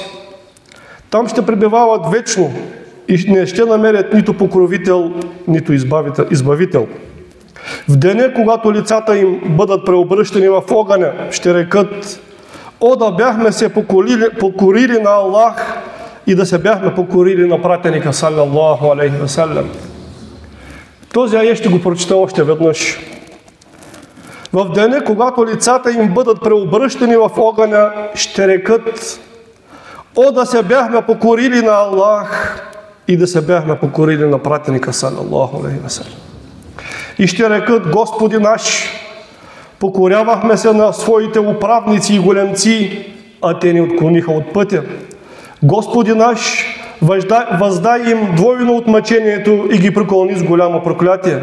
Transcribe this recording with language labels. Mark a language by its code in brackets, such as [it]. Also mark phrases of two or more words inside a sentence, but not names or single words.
[bg] Там ще пребивават вечно и не ще намерят нито покровител, нито избавител. В деня, когато лицата им бъдат преобръщани в огъня, ще рекат: о, да бяхме се покорили на Аллах и да се бяхме покорили на пратеника [ar] صلى الله عليه وسلم. [bg] Този аят ще го прочета още веднъж. В деня, когато лицата им бъдат преобръщани в огъня, ще рекат: о, да се бяхме покорили на Аллах и да се бяхме покорили на пратеника [ar] صلى الله عليه وسلم. [bg] И ще рекат: Господи наш, покорявахме се на своите управници и големци, а те ни отклониха от пътя. Господи наш, въздай им двойно от мъчението и ги преклони с голямо проклятие.